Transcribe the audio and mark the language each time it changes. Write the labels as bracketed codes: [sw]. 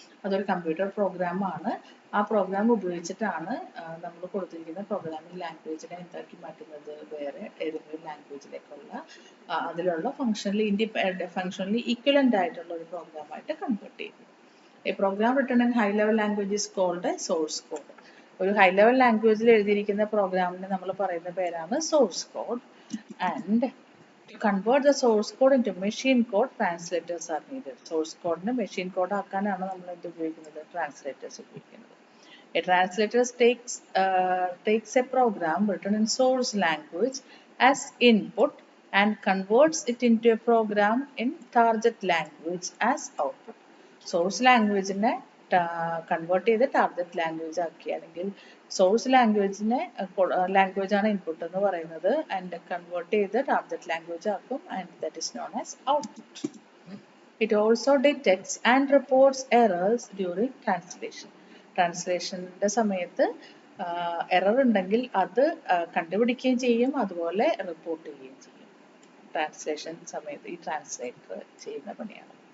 [ml] അതൊരു കമ്പ്യൂട്ടർ പ്രോഗ്രാമാണ്. ആ പ്രോഗ്രാം ഉപയോഗിച്ചിട്ടാണ് നമ്മൾ കൊടുത്തിരിക്കുന്ന പ്രോഗ്രാമിംഗ് ലാംഗ്വേജിനെ എന്താക്കി മാറ്റുന്നത്, വേറെ ഏതെങ്കിലും ലാംഗ്വേജിലേക്കുള്ള അതിലുള്ള ഫങ്ഷണലി ഈക്വലൻ്റ് ആയിട്ടുള്ള ഒരു പ്രോഗ്രാമായിട്ട് കൺവേർട്ട് ചെയ്യുന്നത്. [en] A program written in high level language is called a source code. [ml] ഒരു ഹൈ ലെവൽ ലാംഗ്വേജിൽ എഴുതിയിരിക്കുന്ന പ്രോഗ്രാമിന് നമ്മൾ പറയുന്ന പേരാണ് source code. [en] And to convert the source code into machine code, translators are needed. [ml] Source code ne machine code ആക്കാനാണ് നമ്മൾ എന്ത് ഉപയോഗിക്കുന്നത്, translators ഉപയോഗിക്കുന്നത്. [en] A translator takes a program written in source language as input and converts it into a program in target language as output. [ml] Source ലാംഗ്വേജിനെ convert ചെയ്ത് target language ആക്കി, അല്ലെങ്കിൽ source ലാംഗ്വേജാണ് input എന്ന് പറയുന്നത്, ആൻഡ് കൺവേർട്ട് ചെയ്ത് target language ആക്കും, [en] And that is known as output. It also detects and reports errors during [ml] ട്രാൻസ്ലേഷൻ്റെ സമയത്ത് error ഉണ്ടെങ്കിൽ അത് കണ്ടുപിടിക്കുകയും ചെയ്യും, അതുപോലെ റിപ്പോർട്ട് ചെയ്യുകയും ചെയ്യും. ട്രാൻസ്ലേഷൻ സമയത്ത് ഈ ട്രാൻസ്ലേറ്റർ ചെയ്യുന്ന പണിയാണ്.